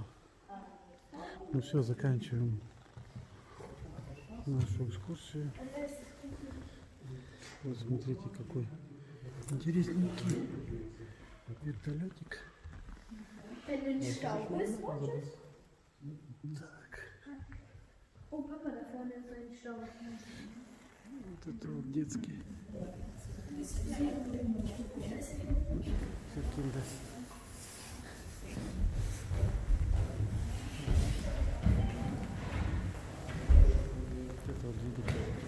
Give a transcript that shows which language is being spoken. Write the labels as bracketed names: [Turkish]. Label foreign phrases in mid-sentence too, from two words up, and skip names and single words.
[Russian] Ну все, заканчиваем нашу экскурсию. Вот смотрите, какой интересненький вертолетик. Так. [German] Oh, Papa, da vorne ist ein Stau. [Russian] Вот это вот детский. Киндер. Вот это вот двигатель.